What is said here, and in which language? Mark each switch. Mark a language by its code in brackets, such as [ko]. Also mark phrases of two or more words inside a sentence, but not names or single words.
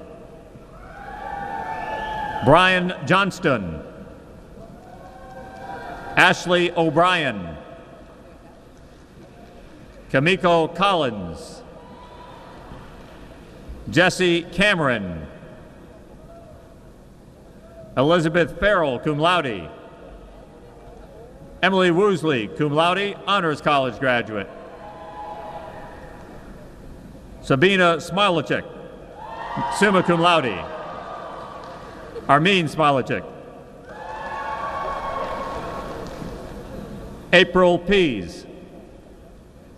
[en] Brian Johnston. Ashley O'Brien. Kamiko Collins. Jesse Cameron. Elizabeth Farrell, [la] cum laude. [en] Emily Woosley, [la] cum laude, [en] Honors College graduate. Sabina Smilicek, [la] summa cum laude. [en] Armin Smilicek. April Pease.